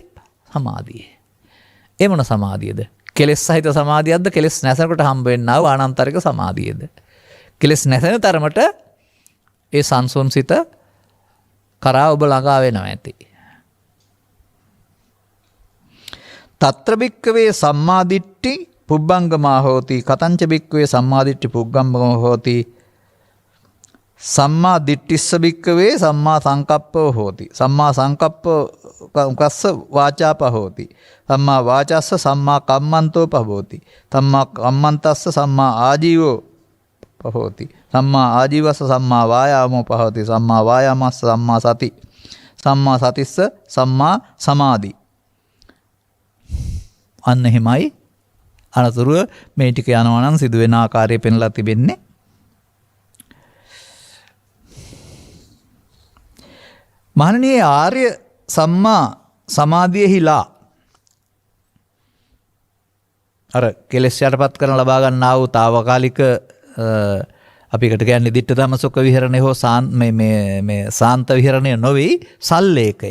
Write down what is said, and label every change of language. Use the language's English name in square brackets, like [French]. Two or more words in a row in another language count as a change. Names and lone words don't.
[Sinhala] සමාධිය. ඒ මොන සමාධියද? කෙලෙස් සහිත සමාධියක්ද? කෙලෙස් නැසනකොට හම්බ වෙන්නා වූ ආනන්තරික සමාධියද? කෙලෙස් නැසෙන තරමට ඒ සංසුන් සිත කරා ඔබ ළඟා වෙනවා ඇති. [Pali] తත්‍ර භික්කවේ සම්මාදිට්ඨි පුබ්බංගමා හෝති කතංච භික්කවේ සම්මාදිට්ඨි පුග්ගම්බම හෝති සම්මා දිට්ඨිස්ස භික්කවේ සම්මා සංකප්පෝ හෝති සම්මා සංකප්ප කස්ස වාචාප හෝති සම්මා වාචස්ස සම්මා කම්මන්තෝ පහෝති සම්මා කම්මන්තස්ස සම්මා ආජීවෝ පහෝති සම්මා ආජීවස්ස සම්මා වායාමෝ පහෝති සම්මා වායාමස්ස සම්මා සති සම්මා සතිස්ස සම්මා සමාධි. [Sinhala] අන්න එහෙමයි අනතුරුව මේ ටික යනවා නම් සිදුවෙන ආකාරය පෙන්ලා තිබෙන්නේ. මහණෙනි ආර්ය සම්මා සමාධියෙහිලා අර කෙලෙස් යටපත් කරන ලබා ගන්නා වූ తాවකාලික අපිකට කියන්නේ දිට්ඨ ධම්ම සුඛ විහරණය හෝ මේ සාන්ත විහරණය නොවේ සල්ලේකය.